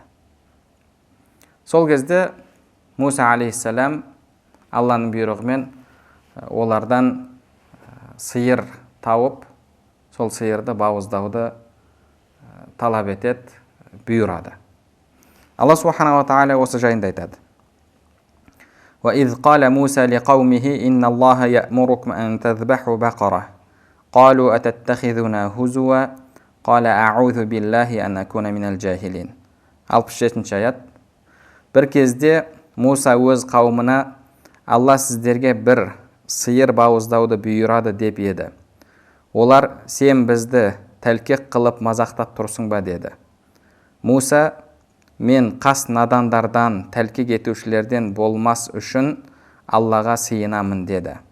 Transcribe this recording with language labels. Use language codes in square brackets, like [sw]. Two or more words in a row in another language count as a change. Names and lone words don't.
[kk] Сол кезде Муса алейхиссалам Алланың бұйрығымен олардан сиыр тауып, сол сиырды бауыздауды талап етеді, бұйырады. Алла [ar] سبحانه وتعالى [kk] осы жайында айтады. [ar] وَإِذْ قَالَ مُوسَى لِقَوْمِهِ إِنَّ اللَّهَ يَأْمُرُكُمْ أَن تَذْبَحُوا بَقَرَةً قَالُوا أَتَتَّخِذُنَا هُزُوًا قَالَ أَعُوذُ بِاللَّهِ أَنْ أَكُونَ مِنَ الْجَاهِلِينَ. [kk] 67-ші аят. Бір кезде Муса өз қауымына, Алла сіздерге бір сиыр бауыздауды бұйырады деп еді. Олар, сен бізді тәлкек қылып мазақтап тұрсың ба деді. Муса, мен қас надандардан, тәлкек етушілерден болмас үшін Аллаға сыйынамын деді.